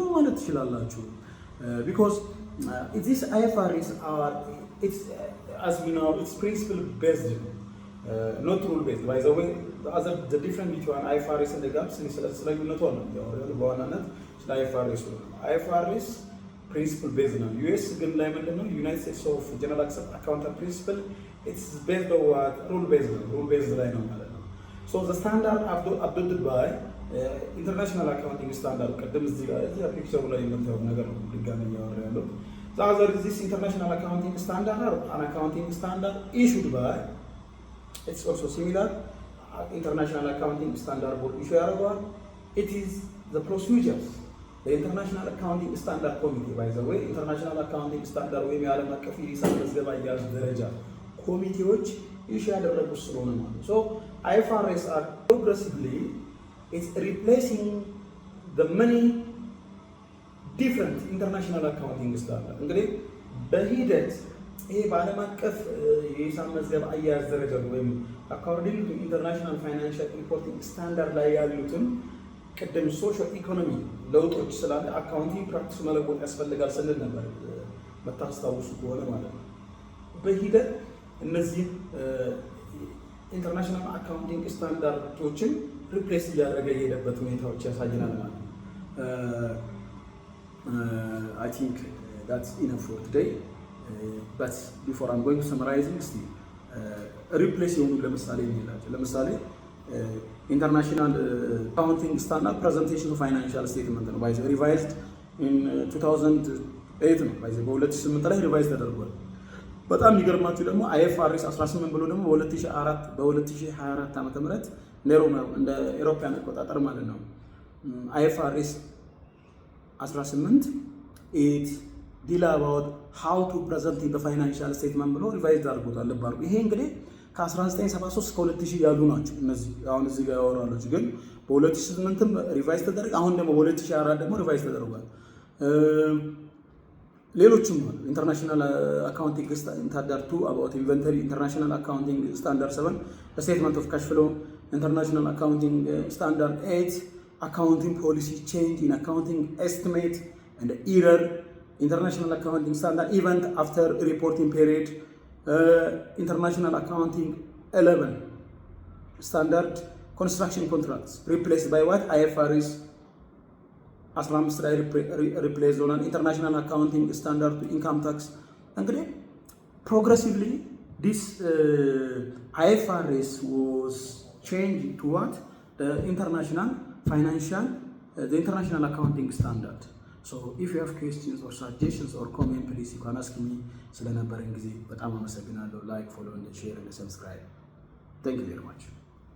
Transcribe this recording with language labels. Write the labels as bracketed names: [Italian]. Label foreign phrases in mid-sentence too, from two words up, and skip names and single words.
[Amharic] ማለት ትችላላችሁ። [English] because this IFRS are its as we know its principle based not rule based by the way the different between IFRS እና ጋፕስ [Amharic] ስለ ልዩነቱ ነው ያወራሉ። በዋናነት ስለ አይኤፍአርኤስ [English] principle based [Amharic] ነው። ዩኤስ ግን ላይ ምንድነው [English] United States of general accountant principle its based on what rule based ነው። rule based [Amharic] ላይ ነው ማለት ነው። [English] So the standard adopted by international accounting standard [Amharic] ቀደም እዚህ ጋር ፒክቸሩ ላይ የምታዩት ነገር ነው ድጋሚ እያወራ ያለው [English] the other is this international accounting standard or an accounting standard issued by it's also similar international accounting standard board issue ያደርገዋል it is the procedures the international accounting standard committee by the way international accounting standard [Amharic] ወይም የዓለም አቀፍ የሂሳብ መዝገብ አያያዝ ደረጃ ኮሚቴዎች ኢሹ ያደረጉት ስለሆነ ማለት so IFRS [English] are progressively it's replacing the many different international accounting standards [Amharic] እንግዲህ በሂደት ይሄ በዓለም አቀፍ የሂሳብ መዝገብ አያያዝ ደረጃ ወይም [English] according to international financial reporting standard [Amharic] ላይ ያሉትን ቅድም [English] social economy [Amharic] ለውጦች ስላለ [English] accounting practice [Amharic] መለወጥ ያስፈልጋል ስንል ነበር መታስታውሱ ከሆነ ማለት ነው። በሂደት እነዚህ [English] international accounting standards [Amharic] ሪፕሌስ እያደረገ የሄደበት ሁኔታዎች ያሳየናል ማለት ነው። [English] I think that's enough for today. But before I'm going to summarizing, ሪፕሌስ [Amharic] የሆኑ ለምሳሌ [English] international accounting standard presentation of financial statement ነው by the revised [Amharic] ኢን 2008 ነው ባይዘ በ2008 ላይ ሪቫይዝ ተደርጓል። በጣም የሚገርማችሁ ደግሞ አይኤፍአርኤስ 18 ብሎ ደግሞ በ2024 ዓመተ ምህረት እንደ አውሮፓውያን አቆጣጠር ማለት ነው አይኤፍአርኤስ 18 [English] it deal about how to present the financial statement [Amharic] ብሎ ሪቫይዝ አድርጎታል ልባሩ። ይሄ እንግዲህ ከ1973 እስከ 2000 ያሉ ናቸው እነዚህ አሁን እዚህ ጋር ያወራሉት። ግን በ2008ም ሪቫይዝ ተደረገ። አሁን ደግሞ በ2024 ደግሞ ሪቫይዝ ተደርጓል። [English] ሌሎችም international accounting standard 2 about inventory international accounting standard 7 statement of cash flow international accounting standard 8 accounting policy change in accounting estimate and error international accounting standard event after reporting period international accounting 11 standard construction contracts replaced by what IFRS 15 [Amharic] ላይ ሪፕሌስ ሆናል። [English] international accounting standard income tax እንግዲህ progressively this IFRS was change to what international financial international accounting standard። so if you have questions or suggestions or comment please you can ask me። [Amharic] ስለነበረን ጊዜ በጣም አመሰግናለሁ። [English] like follow and share and subscribe thank you very much